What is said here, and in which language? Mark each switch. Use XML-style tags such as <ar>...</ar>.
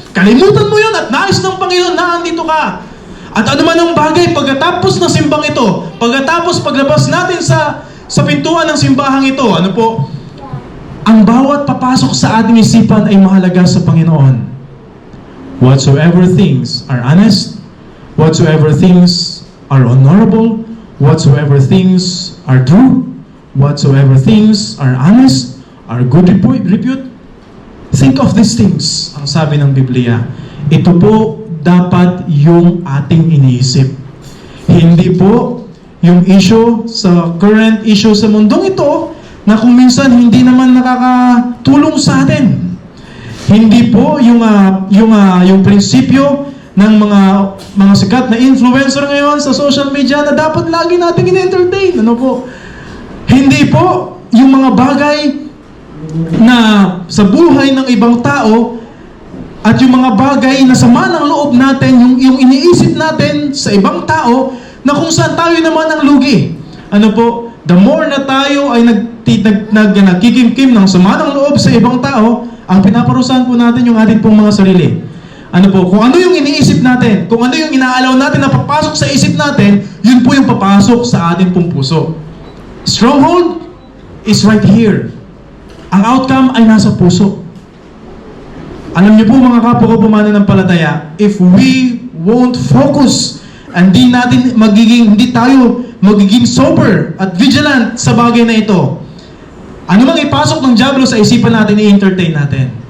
<tl>Kalimutan mo yun at nais ng Panginoon, naandito ka. At ano man ang bagay, pagkatapos ng simbang ito, pagkatapos paglabas natin sa pintuan ng simbahang ito, ano po, ang bawat papasok sa ating isipan ay mahalaga sa Panginoon.</tl> <en>Whatsoever things are honest, whatsoever things are honorable, whatsoever things are true, whatsoever things are honest, are good repute, think of these things,</en> <tl>ang sabi ng Biblia. Ito po dapat yung ating iniisip. Hindi po yung issue sa current issue sa mundong ito na kung minsan hindi naman nakakatulong sa atin. Hindi po yung prinsipyo ng mga sikat na influencer ngayon sa social media na dapat lagi nating in-entertain. Ano po? Hindi po yung mga bagay na sa buhay ng ibang tao at yung mga bagay na sama ng loob natin, yung iniisip natin sa ibang tao na kung saan tayo naman ang lugi. Ano po? The more na tayo ay nagkikimkim ng sama ng loob sa ibang tao, ang pinaparusahan po natin yung ating pong mga sarili. Ano po? Kung ano yung iniisip natin, kung ano yung inaalaw natin na papasok sa isip natin, yun po yung papasok sa ating pong puso.</tl> <en>Stronghold is right here.</en> <tl>Ang outcome ay nasa puso. Alam niyo po mga kapwa ko mananampalataya,</tl> <en>if we won't focus,</en> <tl>hindi tayo magiging sober at vigilant sa bagay na ito, ano mang ipasok ng diablo sa isipan natin, i-entertain natin.</tl>